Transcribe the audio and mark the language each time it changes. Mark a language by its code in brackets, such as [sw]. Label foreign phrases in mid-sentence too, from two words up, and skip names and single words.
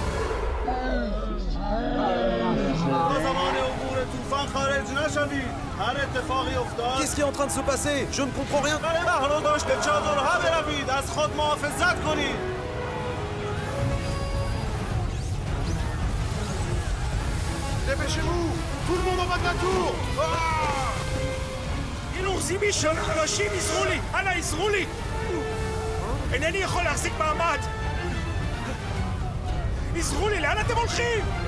[fr] Qu'est-ce qui est en train de se passer? Je ne comprends rien. Dépêchez-vous! Tout le monde en bas de la tour! [he] אנשים עזרו לי! אנא עזרו לי! אינני יכול להחזיק מעמד! עזרו לי! לאן אתם הולכים?